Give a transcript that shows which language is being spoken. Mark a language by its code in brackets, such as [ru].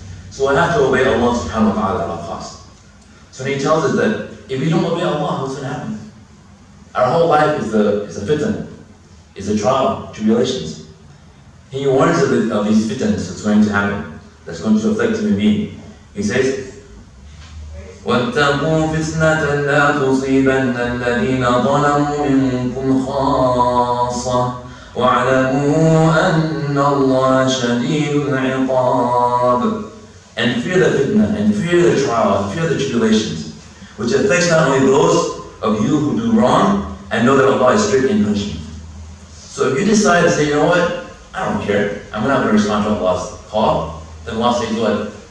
[en] So I have to obey Allah subhanahu wa ta'ala at all costs. So He tells us that if we don't obey Allah, what's going to happen? Our whole life is a fitan, is a trial, tribulations. He warns of these fitans that's going to happen, that's going to afflict human being. He says, [ar] واتقوا فتنة لا تصيبن الذين ظلموا منكم خاصة واعلموا أن الله شديد العقاب. [en] And fear the fitna, and fear the trial, and fear the tribulations, which affects not only those of you who do wrong, and know that Allah is strict in punishment. So if you decide to say, you know what, I don't care, I'm not going to respond to Allah's call, then Allah says, what?